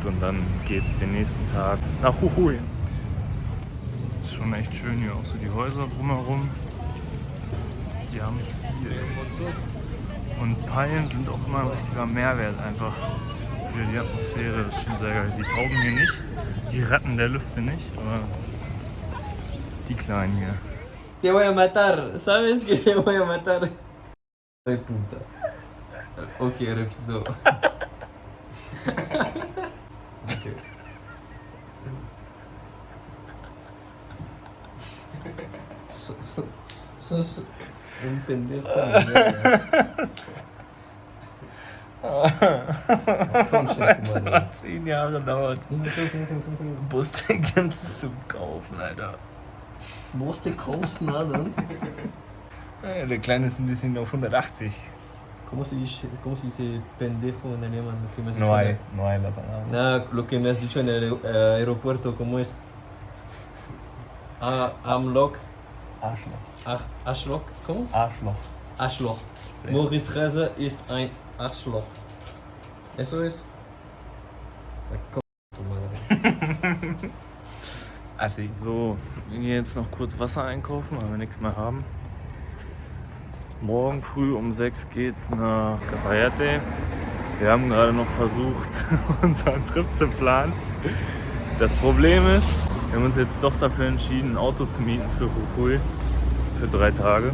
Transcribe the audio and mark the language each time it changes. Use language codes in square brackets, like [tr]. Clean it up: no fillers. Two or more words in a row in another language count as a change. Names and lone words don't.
[de] Und dann geht es den nächsten Tag nach Jujuy. Ist schon echt schön hier, auch so die Häuser drumherum. Die haben Stil. Und Palmen sind auch immer ein richtiger Mehrwert einfach für die Atmosphäre. Das ist schon sehr geil. Die Tauben hier nicht, die Ratten der Lüfte nicht, aber die Kleinen hier. [es] Te voy a matar, ¿sabes que te voy a matar? Ay, puta. Ok, repito. Okay. Sos un pendejo. [de] Das hat 10 Jahre gedauert. Bus-Tickets zum Kaufen, Alter. Musste kosten, nada. Ja, der Kleine ist ein bisschen auf 180. [es] ¿Cómo se dice pendejo en alemán? Lo que me has dicho No hay en la palabra. Nada, lo que me has dicho en el aeropuerto, ¿cómo es? Amlock. Arschloch. Arschloch? ¿Cómo? Arschloch. Arschloch. Sí. [de] Maurice Reze ist ein Arschloch. [es] ¿Eso es? Tu madre. [de] Assi. So, wir gehen jetzt noch kurz Wasser einkaufen, weil wir nichts mehr haben. Morgen früh um 6 geht's nach Cafayate. Wir haben gerade noch versucht, unseren Trip zu planen. Das Problem ist, wir haben uns jetzt doch dafür entschieden, ein Auto zu mieten für Jujuy für 3 Tage.